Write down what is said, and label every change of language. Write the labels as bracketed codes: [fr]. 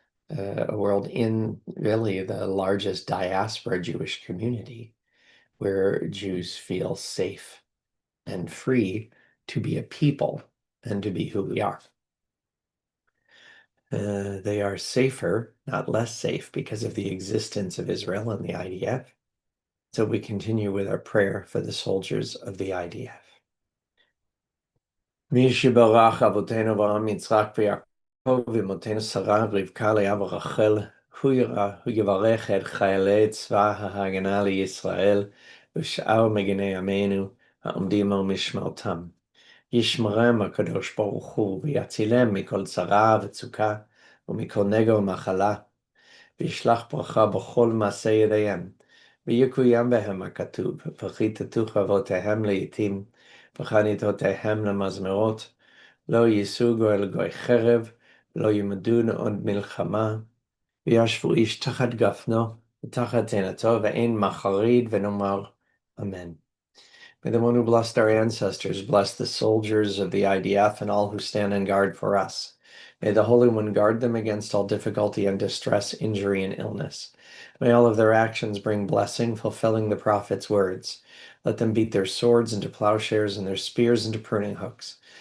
[en] a world in really the largest diaspora Jewish community, where Jews feel safe and free to be a people and to be who we are. They are safer, not less safe, because of the existence of Israel and the IDF. So we continue with our prayer for the soldiers of the IDF. [he] מי שברך אבותינו אברהם יצחק ויעקב ואמותינו שרה רבקה לאה ורחל הוא יברך את חיילי צבא ההגנה לישראל ושאר מגיני עמנו העומדים על משמרתם. ישמרם הקדוש ברוך הוא ויצילם מכל צרה וצוקה ומכל נגע ומחלה וישלח ברכה בכל מעשה ידיהם ויקוים בהם הכתוב וכיתתו חרבותיהם לעתים וחניתותיהם למזמרות לא יישאו גוי לגוי חרב לא ימדון עוד מלחמה וישבו איש תחת גפנו ותחת תאנתו ואין מחריד ונאמר אמן. [en] May the one who blessed our ancestors bless the soldiers of the IDF and all who stand in guard for us. May the Holy One guard them against all difficulty and distress, injury, and illness. May all of their actions bring blessing, fulfilling the prophet's words. Let them beat their swords into plowshares and their spears into pruning hooks.